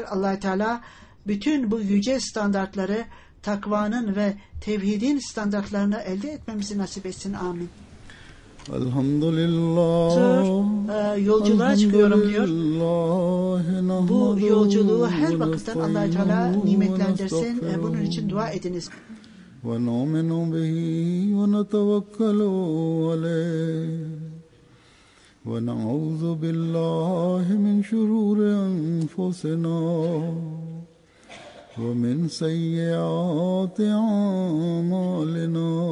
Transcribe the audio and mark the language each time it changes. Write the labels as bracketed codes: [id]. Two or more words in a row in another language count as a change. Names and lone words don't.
[tr] Allah Teala bütün bu yüce standartları, takvanın ve tevhidin standartlarını elde etmemizi nasip etsin. Amin. Elhamdülillah. Yolculuğa çıkıyorum diyor. Bu yolculuğu her vakitten Allah Teala nimetlendirsin. Bunun için dua ediniz. [ar] وَنُؤْمِنُ بِهِ وَنَتَوَكَّلُ عَلَيْهِ وَنَعُوذُ بِاللَّهِ مِنْ شُرُورِ أَنفُسِنَا وَمِنْ سَيِّئَاتِ أَعْمَالِنَا